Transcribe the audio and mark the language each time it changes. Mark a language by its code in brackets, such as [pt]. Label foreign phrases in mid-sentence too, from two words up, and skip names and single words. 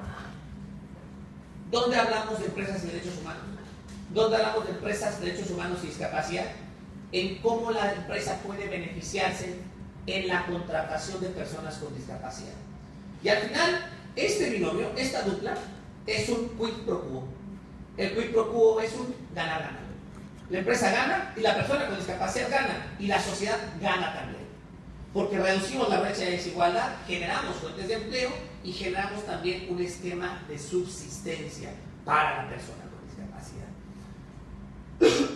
[es] ¿Dónde hablamos de empresas y derechos humanos? ¿Dónde hablamos de empresas, derechos humanos y discapacidad? En cómo la empresa puede beneficiarse en la contratación de personas con discapacidad. Y al final, este binomio, esta dupla, es un [la] quid pro quo. [es] El [la] quid pro quo [es] es un ganar-ganar. La empresa gana y la persona con discapacidad gana. Y la sociedad gana también. Porque reducimos la brecha de desigualdad, generamos fuentes de empleo y generamos también un esquema de subsistencia para la persona con discapacidad.